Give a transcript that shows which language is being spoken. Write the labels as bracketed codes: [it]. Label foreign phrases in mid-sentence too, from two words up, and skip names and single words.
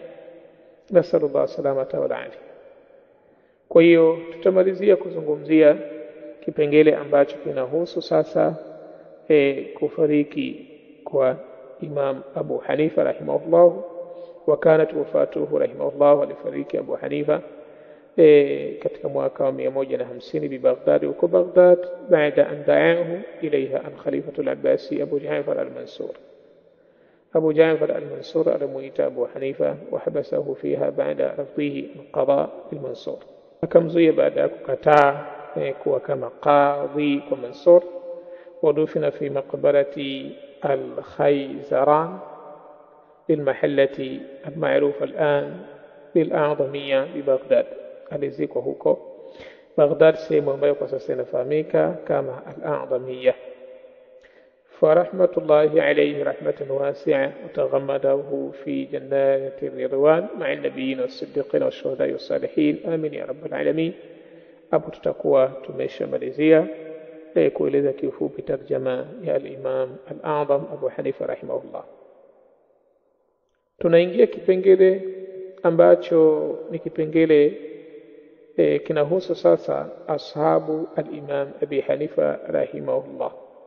[ar] نسأل الله السلامة والعافية. [sw] Kwa hiyo tutamalizia kuzungumzia kipengele ambacho kinahusu sasa kufariki kwa Imam Abu Hanifa rahimahullah. [ar] وكانت وفاته رحمه الله, [sw] alifariki Abu Hanifa katika mwaka wa 150 bi Baghdad, huko Baghdad, [ar] بعد أن دعاه إليها أن الخليفة العباسي أبو جعفر المنصور. [sw] Abu Ja'far al-Mansur alimuita Abu Hanifa [ar] وحبسه فيها بعد رفضه القضاء المنصور, [sw] akamzuia baada ya kukataa kuwa kama qadhi kwa Mansur. [ar] ودفن في مقبرة الخيزران للمحلة المعروفة الآن بالأعظمية ببغداد. [sw] alizikwa huko Baghdad, sehemu ambayo kwa sasa inafahamika kama al-A'dhamiyya. [ar] فرحمة الله عليه رحمة واسعة وتغمده في جنات الرضوان مع النبيين والصديقين والشهداء والصالحين آمين يا رب العالمين. [sw] Hapo tutakuwa tumeshamalizia kueleza kiufupi tarjama ya al-Imam al-A'zam Abu Hanifa rahimahullah. Tunaingia kipengele ambacho ni kipengele kinahusu sasa [ar] أصحاب الإمام أبي حنيفة رحمه الله.